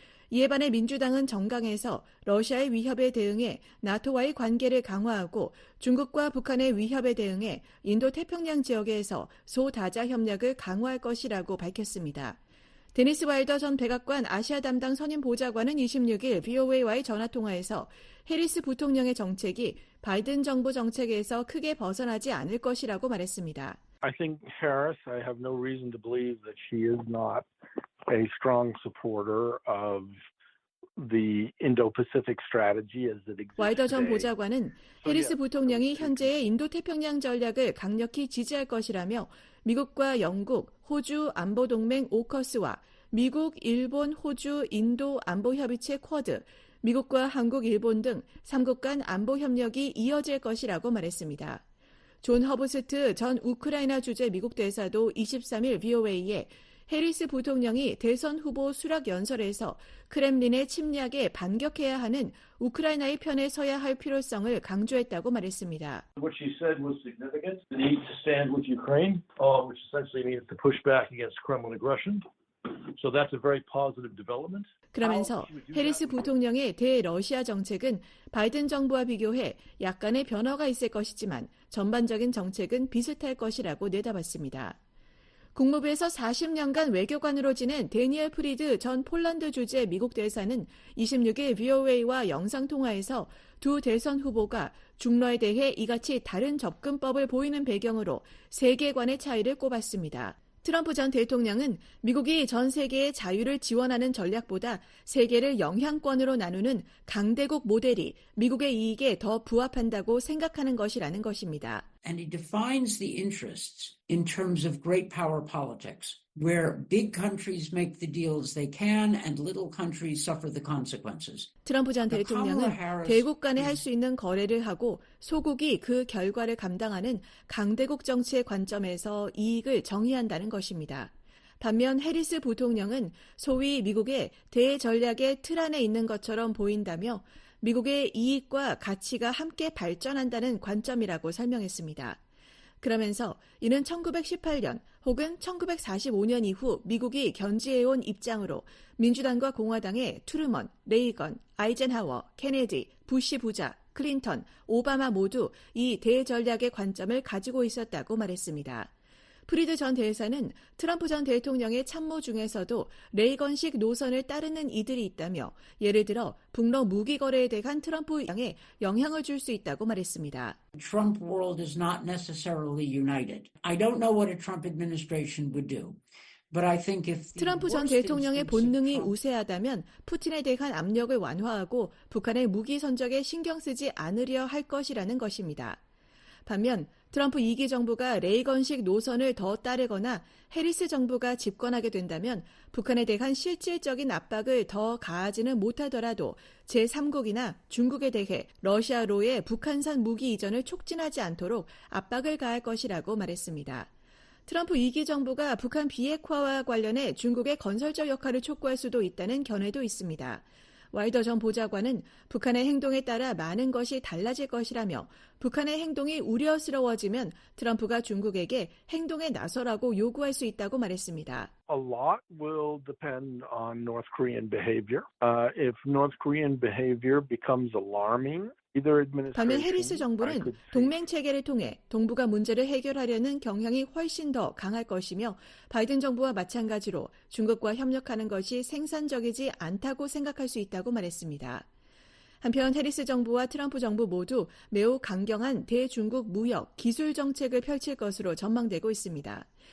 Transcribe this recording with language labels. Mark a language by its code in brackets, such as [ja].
[ko] 이에 반해 민주당은 정강에서 러시아의 위협에 대응해 나토와의 관계를 강화하고 중국과 북한의 위협에 대응해 인도태평양 지역에서 소다자 협력을 강화할 것이라고 밝혔습니다. 데니스 와일더 전 백악관 아시아 담당 선임 보좌관은 26일 VOA와의 전화통화에서 해리스 부통령의 정책이 바이든 정부 정책에서 크게 벗어나지 않을 것이라고 말했습니다. [en] I think Harris, I have no reason to believe that she is not a strong supporter of the Indo-Pacific strategy as it exists [ko] 와이더 전 [en] today. [ko] 보좌관은 해리스 부통령이 현재의 인도태평양 전략을 강력히 지지할 것이라며 미국과 영국, 호주 안보동맹 오커스와 미국, 일본, 호주, 인도 안보협의체 쿼드, 미국과 한국, 일본 등 3국 간 안보협력이 이어질 것이라고 말했습니다. 존 허브스트 전 우크라이나 주재 미국 대사도 23일 VOA에 해리스 부통령이 대선 후보 수락 연설에서 크렘린의 침략에 반격해야 하는 우크라이나의 편에 서야 할 필요성을 강조했다고 말했습니다. [en] What she said was significant. The need to stand with Ukraine, which essentially means to push back against Kremlin aggression. So that's a very positive development. [ko] 그러면서 해리스 부통령의 대러시아 정책은 바이든 정부와 비교해 약간의 변화가 있을 것이지만 전반적인 정책은 비슷할 것이라고 내다봤습니다. 국무부에서 40년간 외교관으로 지낸 데니얼 프리드 전 폴란드 주재 미국 대사는 26일 VOA와 영상통화에서 두 대선 후보가 중러에 대해 이같이 다른 접근법을 보이는 배경으로 세계관의 차이를 꼽았습니다. 트럼프 전 대통령은 미국이 전 세계의 자유를 지원하는 전략보다 세계를 영향권으로 나누는 강대국 모델이 미국의 이익에 더 부합한다고 생각하는 것이라는 것입니다. [en] And he defines the interests in terms of great power politics, where big countries make the deals they can and little countries suffer the consequences. [ko] 트럼프 전 대통령은 대국 간에 할 수 있는 거래를 하고 소국이 그 결과를 감당하는 강대국 정치의 관점에서 이익을 정의한다는 것입니다. 반면 해리스 부통령은 소위 미국의 대전략의 틀 안에 있는 것처럼 보인다며 미국의 이익과 가치가 함께 발전한다는 관점이라고 설명했습니다. 그러면서 이는 1918년 혹은 1945년 이후 미국이 견지해온 입장으로 민주당과 공화당의 트루먼, 레이건, 아이젠하워, 케네디, 부시 부자, 클린턴, 오바마 모두 이 대전략의 관점을 가지고 있었다고 말했습니다. 프리드 전 대사는 트럼프 전 대통령의 참모 중에서도 레이건식 노선을 따르는 이들이 있다며 예를 들어 북러 무기 거래에 대한 트럼프 당에 영향을 줄 수 있다고 말했습니다. [en] Trump world is not necessarily united. I don't know what a Trump administration would do. [ko] 트럼프 전 대통령의 본능이 우세하다면 푸틴에 대한 압력을 완화하고 북한의 무기 선적에 신경 쓰지 않으려 할 것이라는 것입니다. 반면 트럼프 2기 정부가 레이건식 노선을 더 따르거나 해리스 정부가 집권하게 된다면 북한에 대한 실질적인 압박을 더 가하지는 못하더라도 제3국이나 중국에 대해 러시아로의 북한산 무기 이전을 촉진하지 않도록 압박을 가할 것이라고 말했습니다. 트럼프 2기 정부가 북한 비핵화와 관련해 중국의 건설적 역할을 촉구할 수도 있다는 견해도 있습니다. 와이더 전 보좌관은 북한의 행동에 따라 많은 것이 달라질 것이라며 북한의 행동이 우려스러워지면 트럼프가 중국에게 행동에 나서라고 요구할 수 있다고 말했습니다. [en] A lot will depend on North Korean behavior. If North Korean behavior becomes alarming, [ko] 반면 해리스 정부는 동맹 체계를 통해 동북아 문제를 해결하려는 경향이 훨씬 더 강할 것이며 바이든 정부와 마찬가지로 중국과 협력하는 것이 생산적이지 않다고 생각할 수 있다고 말했습니다. 한편 해리스 정부와 트럼프 정부 모두 매우 강경한 대중국 무역, 기술 정책을 펼칠 것으로 전망되고 있습니다.